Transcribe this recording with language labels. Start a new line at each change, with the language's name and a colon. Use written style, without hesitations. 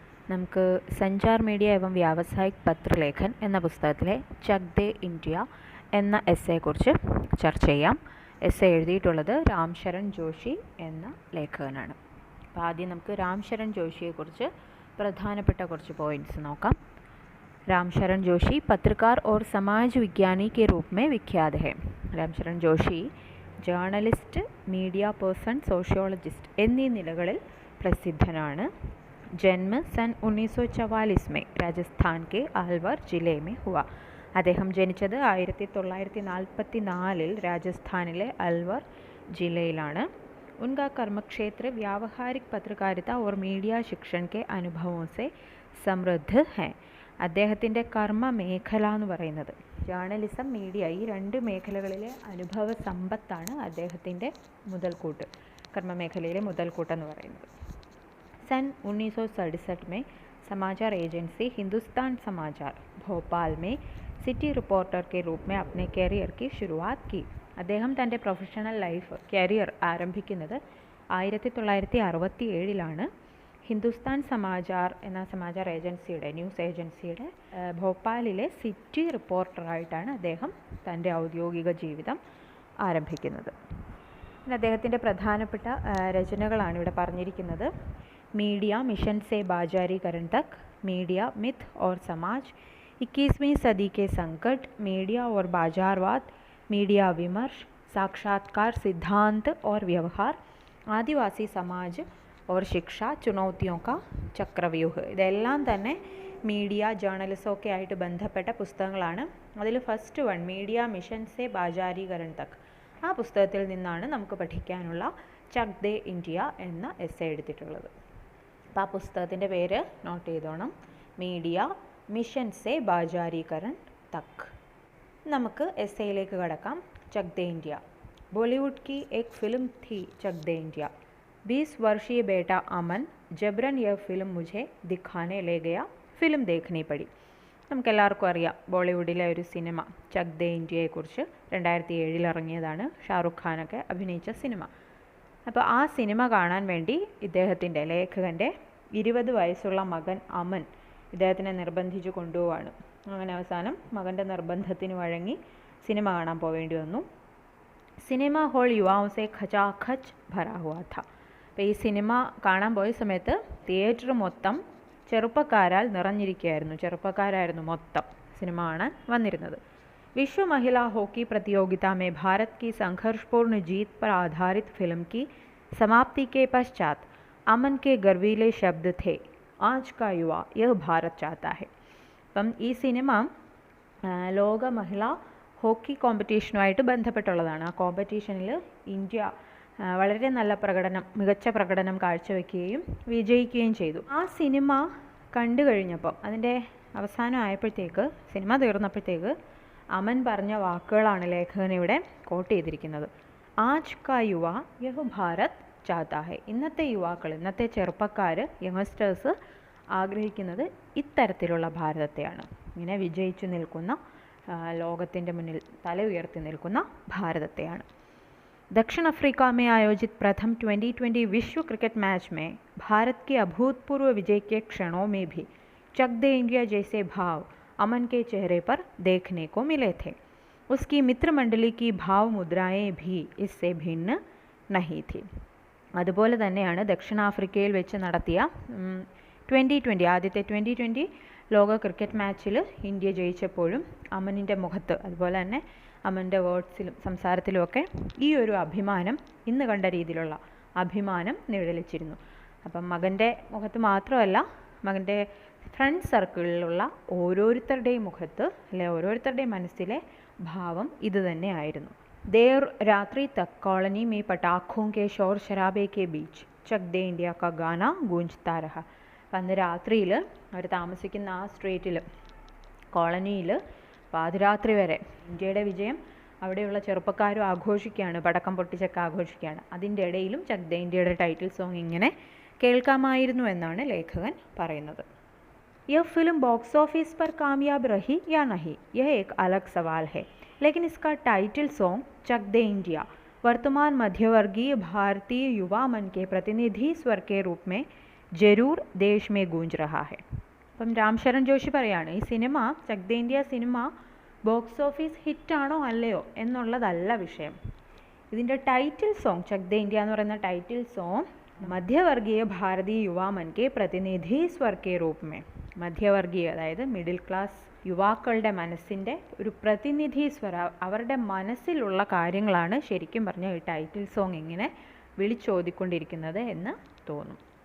Malayalam: നമുക്ക് സഞ്ചാർ മീഡിയ എവം വ്യാവസായിക് പത്രലേഖൻ എന്ന പുസ്തകത്തിലെ ചക് ദേ ഇന്ത്യ എന്ന എസ്സെയെക്കുറിച്ച് ചർച്ച ചെയ്യാം. എസ്സെ എഴുതിയിട്ടുള്ളത് രാം ശരൺ ജോഷി എന്ന ലേഖകനാണ്. അപ്പോൾ ആദ്യം നമുക്ക് രാം ശരൺ ജോഷിയെക്കുറിച്ച് പ്രധാനപ്പെട്ട കുറച്ച് പോയിൻറ്റ്സ് നോക്കാം.
Hindi: राम शरण जोशी पत्रकार और समाज विज्ञानी के रूप में विख्यात है.
Malayalam: राम शरण Joshi journalist, media person, sociologist എന്നീ നിലകളിൽ പ്രസിദ്ധനാണ്.
Hindi: ജന്മ സൻ 1944 में राजस्थान के अलवर ജില്ലേ में हुआ.
Malayalam: അദ്ദേഹം ജനിച്ചത് 1944 രാജസ്ഥാനിലെ അൽവർ ജില്ലയിലാണ്.
Hindi: उनका कर्मक्षेत्र व्यावहारिक पत्रकारिता और मीडिया शिक्षण के अनुभवों से समृद्ध है.
Malayalam: അദ്ദേഹത്തിൻ്റെ കർമ്മ മേഖല എന്ന് പറയുന്നത് ജേർണലിസം, മീഡിയ, ഈ രണ്ട് മേഖലകളിലെ അനുഭവ സമ്പത്താണ് അദ്ദേഹത്തിൻ്റെ മുതൽക്കൂട്ട്, കർമ്മമേഖലയിലെ മുതൽക്കൂട്ടെന്ന് പറയുന്നത്.
Hindi: सन 1967 में समाचार एजेंसी हिंदुस्तान समाचार भोपाल में सिटी रिपोर्टर के रूप में अपने कैरियर की शुरुआत की.
Malayalam: അദ്ദേഹം തൻ്റെ പ്രൊഫഷണൽ കരിയർ ആരംഭിക്കുന്നത് 1967 ഹിന്ദുസ്ഥാൻ സമാചാർ എന്ന സമാചാർ ഏജൻസിയുടെ, ന്യൂസ് ഏജൻസിയുടെ ഭോപ്പാലിലെ സിറ്റി റിപ്പോർട്ടറായിട്ടാണ് അദ്ദേഹം തൻ്റെ ഔദ്യോഗിക ജീവിതം ആരംഭിക്കുന്നത്. അദ്ദേഹത്തിൻ്റെ പ്രധാനപ്പെട്ട രചനകളാണ് ഇവിടെ പറഞ്ഞിരിക്കുന്നത്.
Hindi: मीडिया मिशन से बाजारीकरण तक, मीडिया मिथ और समाज, 21वीं सदी के संकट, मीडिया और बाजारवाद, मीडिया विमर्श, साक्षात्कार सिद्धांत और व्यवहार, आदिवासी समाज और शिक्षा, चुनौतियों का चक्रव्यूह.
Malayalam: ഇതെല്ലാം തന്നെ മീഡിയ, ജേർണലിസമൊക്കെ ആയിട്ട് ബന്ധപ്പെട്ട പുസ്തകങ്ങളാണ്. അതിൽ ഫസ്റ്റ് വൺ മീഡിയ മിഷൻ സെ ബാജാരീകരൺ തക്, ആ പുസ്തകത്തിൽ നിന്നാണ് നമുക്ക് പഠിക്കാനുള്ള ചക് ദേ ഇന്ത്യ എന്ന എസ്സെ എടുത്തിട്ടുള്ളത്. അപ്പോൾ ആ പുസ്തകത്തിൻ്റെ പേര് നോട്ട് ചെയ്തോണം, മീഡിയ മിഷൻ സെ ബാജാരീകരൺ തക്. നമുക്ക് എസ്സെയിലേക്ക് കടക്കാം. ചക് ദേ ഇന്ത്യ.
Hindi: बॉलीवुड की एक फिल्म थी चक दे इंडिया. 20 वर्षीय बेटा अमन जबरन यह फिल्म मुझे दिखाने ले गया, ഫിലിം ദേഖ്നി പടി.
Malayalam: നമുക്കെല്ലാവർക്കും അറിയാം ബോളിവുഡിലെ ഒരു സിനിമ ചക് ദേ ഇന്ത്യയെക്കുറിച്ച് 2007 ഇറങ്ങിയതാണ്. ഷാറുഖ് ഖാനൊക്കെ അഭിനയിച്ച സിനിമ. അപ്പോൾ ആ സിനിമ കാണാൻ വേണ്ടി ഇദ്ദേഹത്തിൻ്റെ, ലേഖകൻ്റെ 20 വയസ്സുള്ള മകൻ അമൻ ഇദ്ദേഹത്തിനെ നിർബന്ധിച്ച് കൊണ്ടുപോവാണ്. അങ്ങനെ അവസാനം മകൻ്റെ നിർബന്ധത്തിന് വഴങ്ങി സിനിമ കാണാൻ പോവേണ്ടി വന്നു.
Hindi: സിനിമ ഹോൾ യുവാओं से खचाखच भरा हुआ था.
Malayalam: അപ്പോൾ ഈ സിനിമ കാണാൻ പോയ സമയത്ത് തിയേറ്റർ മൊത്തം ചെറുപ്പക്കാരാൽ നിറഞ്ഞിരിക്കുകയായിരുന്നു. ചെറുപ്പക്കാരായിരുന്നു മൊത്തം സിനിമ കാണാൻ വന്നിരുന്നത്.
Hindi: विश्व महिला हॉकी प्रतियोगिता में भारत की संघर्षपूर्ण जीत पर आधारित फिल्म की समाप्ति के पश्चात अमन के गर्वीले शब्द थे, आज का युवा यह भारत चाहता है.
Malayalam: അപ്പം ഈ സിനിമ ലോക മഹിളാ ഹോക്കി കോമ്പറ്റീഷനുമായിട്ട് ബന്ധപ്പെട്ടുള്ളതാണ്. ആ കോമ്പറ്റീഷനിൽ ഇന്ത്യ വളരെ നല്ല മികച്ച പ്രകടനം കാഴ്ചവെക്കുകയും വിജയിക്കുകയും ചെയ്തു. ആ സിനിമ കണ്ടു കഴിഞ്ഞപ്പോൾ, അതിൻ്റെ അവസാനം ആയപ്പോഴത്തേക്ക്, സിനിമ തീർന്നപ്പോഴത്തേക്ക് അമൻ പറഞ്ഞ വാക്കുകളാണ് ലേഖകൻ ഇവിടെ കോട്ട് ചെയ്തിരിക്കുന്നത്.
Hindi: ആജ് കാ യുവ യഹ് ഭാരത് ചാഹതാ ഹൈ.
Malayalam: ഇന്നത്തെ യുവാക്കൾ, ഇന്നത്തെ ചെറുപ്പക്കാർ, യങ്സ്റ്റേഴ്സ് ആഗ്രഹിക്കുന്നത് ഇത്തരത്തിലുള്ള ഭാരതത്തെയാണ്. ഇങ്ങനെ വിജയിച്ചു നിൽക്കുന്ന, ലോകത്തിൻ്റെ മുന്നിൽ തല ഉയർത്തി നിൽക്കുന്ന ഭാരതത്തെയാണ്.
Hindi: दक्षिण अफ्रीका में आयोजित प्रथम T20 विश्व क्रिकेट मैच में भारत की अभूतपूर्व विजय के क्षणों में भी चक दे इंडिया जैसे भाव अमन के चेहरे पर देखने को मिले थे. उसकी मित्र मंडली की भाव मुद्राएं भी इससे भिन्न नहीं थी.
Malayalam: അതുപോലെ തന്നെയാണ് ദക്ഷിണാഫ്രിക്കയിൽ വെച്ച് നടത്തിയ 2020, ആദ്യത്തെ 2020 ലോക ക്രിക്കറ്റ് മാച്ചിൽ ഇന്ത്യ ജയിച്ചപ്പോഴും അമനിൻ്റെ മുഖത്ത്, അതുപോലെ തന്നെ അമൻ്റെ വേർഡ്സിലും സംസാരത്തിലുമൊക്കെ ഈ ഒരു അഭിമാനം, ഇന്ന് കണ്ട രീതിയിലുള്ള അഭിമാനം നിഴലിച്ചിരുന്നു. അപ്പം മകൻ്റെ മുഖത്ത് മാത്രമല്ല, മകൻ്റെ ഫ്രണ്ട് സർക്കിളിലുള്ള ഓരോരുത്തരുടെയും മുഖത്ത്, അല്ലെ ഓരോരുത്തരുടെയും മനസ്സിലെ ഭാവം ഇത് തന്നെ ആയിരുന്നു.
Hindi: देर रात्रि तक कॉलोनी में पटाखों के शोर शराबे के बीच चक दे इंडिया का गाना गूंजता रहा.
Malayalam: അന്ന് രാത്രിയിൽ അവർ താമസിക്കുന്ന ആ സ്ട്രീറ്റിൽ, കോളനിയിൽ പാതിരാത്രി വരെ ഇന്ത്യയുടെ വിജയം അവിടെയുള്ള ചെറുപ്പക്കാരും ആഘോഷിക്കുകയാണ്, പടക്കം പൊട്ടിച്ചൊക്കെ ആഘോഷിക്കുകയാണ്. അതിൻ്റെ ഇടയിലും ചക് ദേ ഇന്ത്യയുടെ ടൈറ്റിൽ സോങ് ഇങ്ങനെ കേൾക്കാമായിരുന്നു എന്നാണ് ലേഖകൻ പറയുന്നത്.
Hindi: यह फिल्म बॉक्स ऑफिस पर कामयाब रही या नहीं, यह एक अलग सवाल है, लेकिन इसका टाइटल सॉन्ग चक दे इंडिया वर्तमान मध्यवर्गीय भारतीय युवा मन के प्रतिनिधि स्वर के रूप में ജരൂർ ദേശ് മേ ഗൂഞ്ച് രഹാ ഹെ.
Malayalam: അപ്പം രാം ശരൺ ജോഷി പറയാണ്, ഈ സിനിമ ചക് ദേ ഇന്ത്യ സിനിമ ബോക്സ് ഓഫീസ് ഹിറ്റാണോ അല്ലയോ എന്നുള്ളതല്ല വിഷയം. ഇതിൻ്റെ ടൈറ്റിൽ സോങ്, ചക് ദേ ഇന്ത്യ എന്ന് പറയുന്ന ടൈറ്റിൽ സോങ്
Hindi: മധ്യവർഗീയ ഭാരതീയ യുവാമൻ കെ പ്രതിനിധി സ്വർ കെ രൂപ് മേ,
Malayalam: മധ്യവർഗീയ അതായത് മിഡിൽ ക്ലാസ് യുവാക്കളുടെ മനസ്സിൻ്റെ ഒരു പ്രതിനിധി സ്വര, അവരുടെ മനസ്സിലുള്ള കാര്യങ്ങളാണ് ശരിക്കും പറഞ്ഞാൽ ഈ ടൈറ്റിൽ സോങ് ഇങ്ങനെ വിളിച്ചോതിക്കൊണ്ടിരിക്കുന്നത് എന്ന് തോന്നും.